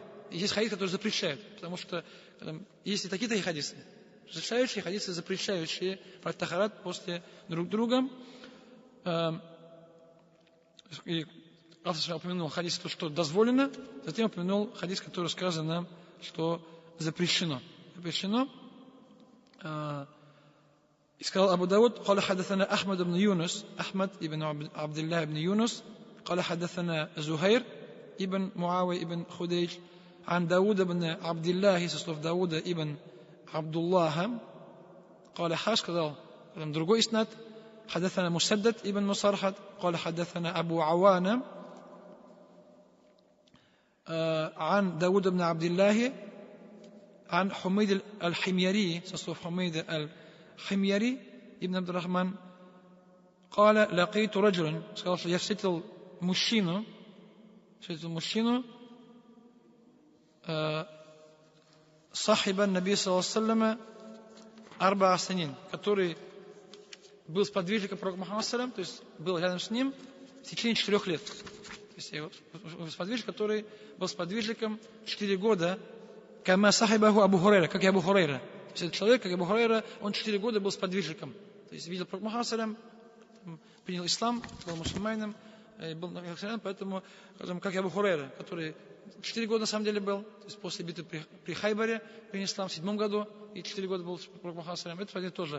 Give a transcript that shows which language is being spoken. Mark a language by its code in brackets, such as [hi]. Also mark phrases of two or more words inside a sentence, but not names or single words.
[ru] И есть хадис, который запрещает, потому что есть и такие хадисы, разрешающие хадисы, запрещающие брать тахарат после друг друга. И автор упомянул хадис, что дозволено, затем упомянул хадис, который сказано, что запрещено. И сказал Абу Дауд, [ar] قال حدثنا أحمد بن يونس, أحمد ابن عبد الله بن يونس, قال حدثنا زهير ابن معاوية ابن خديج, عن داود بن عبد الله, [ru] со слов Дауда ибн Абдуллаха, قال сказал другой иснад, [ar] حدثنا مسدد ابن مصرحد, قال حدثنا أبو عوانة, عن داود بن عبد الله, عن حميد الحميري, [ru] со слов [ar] حميد الحميري ابن عبد الرحمن, قال لقيت رجلا, [ru] сказал, что я встретил мужчину, [ar] صاحب النبي صلى الله عليه وسلم 4 سنين, [ru] который был сподвижником пророка Мухаммада, то есть был рядом с ним в течение 4 лет. То есть сподвижник, который был сподвижником 4 года, [ar] كما صحبه أبو هريرة, [ru] как и Абу Хурайра. То есть этот человек, как Абу Хурайра, он 4 года был сподвижником. То есть видел пророка Мухаммада, принял ислам, был мусульманином, был поэтому, как и Абу Хурайра, который 4 года на самом деле был, то есть после битвы при Хайбаре принял ислам в 7 году, и 4 года был пророк Мухаммад, это сподвижник тоже.